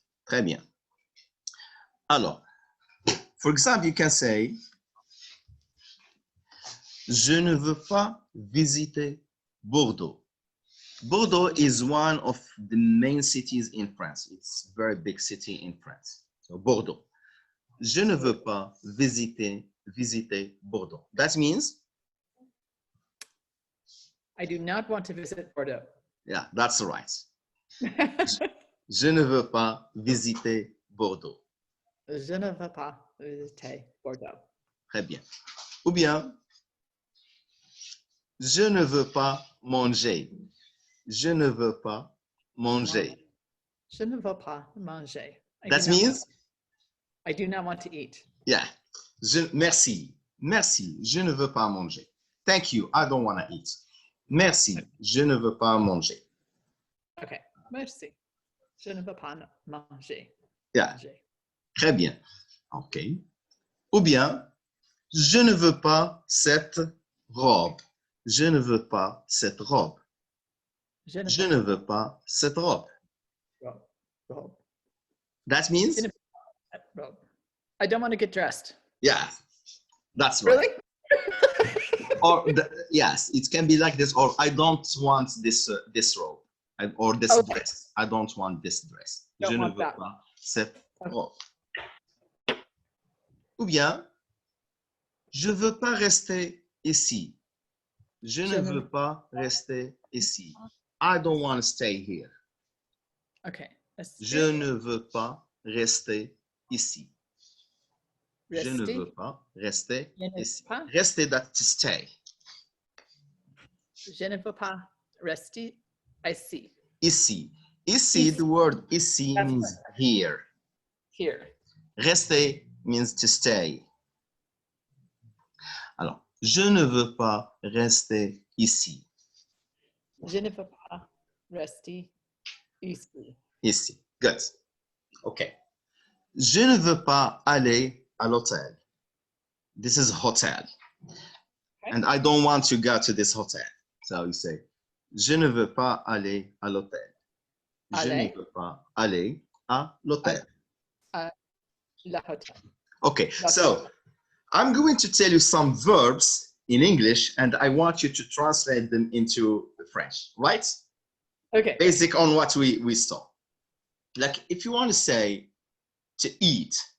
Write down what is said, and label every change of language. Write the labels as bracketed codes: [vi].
[fr] Très bien. Alors, [en] for example, you can say [fr] je ne veux pas visiter Bordeaux. [en] Bordeaux is one of the main cities in France. It's a very big city in France. So Bordeaux. [fr] Je ne veux pas visiter Bordeaux. [en] That means, I do not want to visit Bordeaux. yeah, that's right. [fr] Je ne veux pas visiter Bordeaux. Je ne veux pas visiter Bordeaux. Très bien. Ou bien, je ne veux pas manger. Je ne veux pas manger. Je ne veux pas manger. [en] That means, I do not want to eat. [fr] yeah. Merci. Merci. Je ne veux pas manger. [en] Thank you. I don't want to eat. [fr] Merci. Je ne veux pas manger. Okay. Merci. Je ne veux pas manger. [en] Yeah. [fr] Manger. Très bien. OK. Ou bien, je ne veux pas cette robe. Je ne veux pas cette robe. Je ne veux pas cette robe. Robe. [en] That means, [fr] Robe. [en] I don't want to get dressed. yeah, that's right. Really? Or yes, it can be like this. Or I don't want this robe, or this dress. I don't want this dress. [fr] Je ne veux pas cette robe. Ou bien, je veux pas rester ici. Je ne veux pas rester ici. [en] I don't want to stay here. Okay. [fr] Je ne veux pas rester ici. Je ne veux pas rester ici. [en] Rester, that's to stay. [fr] Je ne veux pas rester ici. Ici. [en] Ici, the word ici means here. Here. Rester means to stay. [fr] Alors, je ne veux pas rester ici. Je ne veux pas rester ici. [en] Ici. Good. Okay. [fr] Je ne veux pas aller à l'hôtel. [en] This is hotel. Okay. And I don't want to go to this hotel. So you say, [fr] je ne veux pas aller à l'hôtel. Je ne veux pas aller à l'hôtel. [en] Okay, so I'm going to tell you some verbs in English and I want you to translate them into French, right? Okay. Basic on what we saw. Like if you want to say to eat.